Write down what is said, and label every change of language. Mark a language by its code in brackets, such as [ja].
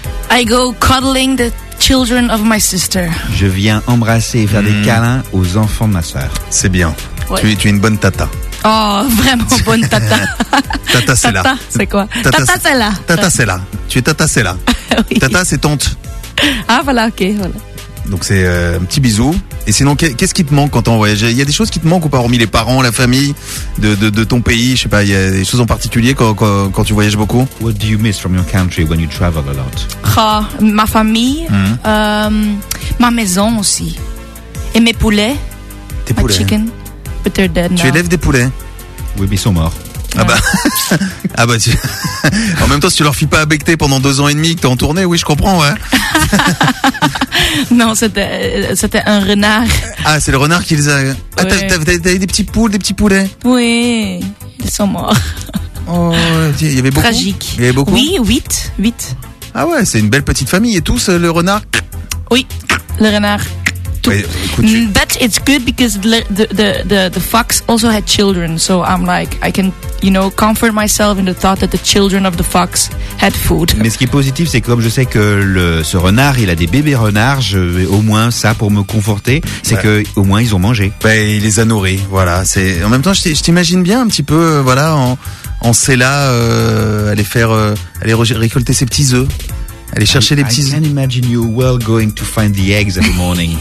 [en] I go cuddling the children of my sister. [fr] Je viens embrasser et faire des câlins aux enfants de ma sœur. C'est bien. Ouais. Tu es une bonne tata. Oh, vraiment bonne tata. Tata, c'est là. Tata, c'est quoi? Tata, c'est là. Tata, c'est là. Tu es tata, c'est là. Oui. Tata, c'est tante. Ah, voilà, ok. Voilà. Donc, c'est un petit bisou. Et sinon, qu'est-ce qui te manque quand t'es en voyage? Il y a des choses qui te manquent ou pas, hormis les parents, la famille de ton pays? Je sais pas, il y a des choses en particulier quand tu voyages beaucoup? [en] What do you miss from your country when you travel a lot? [fr] Ma famille, ma maison aussi. Et mes poulets. Tes poulets? [en] My chicken. But they're dead now. [fr] Tu élèves des poulets? Oui, mais ils sont morts. Ah bah, ah bah tu... En même temps, si tu leur fis pas à becter pendant 2 ans et demi, que t'es en tournée, oui, je comprends, ouais. Non, c'était un renard. Ah, c'est le renard qui les a. Ah, ouais. T'as des petits poules, des petits poulets? Oui, ils sont morts. Oh, il y avait beaucoup. Tragique. Il y avait beaucoup. Oui, 8. Ah ouais, c'est une belle petite famille. Et tous, le renard? Oui, le renard. [en] But it's good because the fox also had children, so I'm like I can, you know, comfort myself in the thought that the children of the fox had food. [fr] Mais ce qui est positif, c'est que comme je sais que ce renard, il a des bébés renards, je vais au moins ça pour me conforter, c'est ouais. Que au moins ils ont mangé. Ben il les a nourris, voilà. C'est en même temps, je t'imagine bien un petit peu, voilà, en Céla, aller récolter ses petits œufs. Aller chercher les petits. [en] I can imagine you well going to find the eggs in the morning.